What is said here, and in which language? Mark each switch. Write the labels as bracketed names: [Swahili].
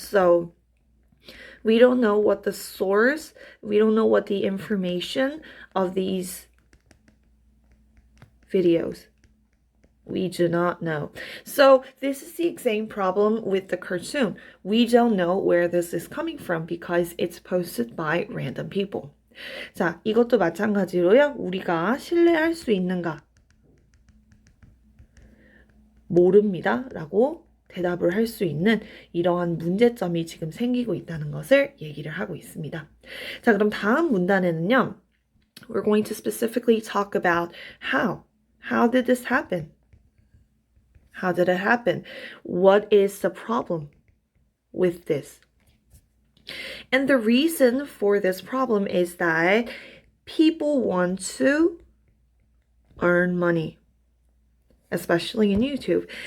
[English] So we don't know what the source, we don't know what the information of these videos. We do not know. So this is the same problem with the cartoon. We don't know where this is coming from because it's posted by random people. [Korean] 자, 이것도 마찬가지로요. 우리가 신뢰할 수 있는가? 모릅니다. 라고 대답을 할 수 있는 이러한 문제점이 지금 생기고 있다는 것을 얘기를 하고 있습니다. 자, 그럼 다음 문단에는요. [English] We're going to specifically talk about how. How did this happen? How did it happen? What is the problem with this? And the reason for this problem is that people want to earn money, especially in YouTube.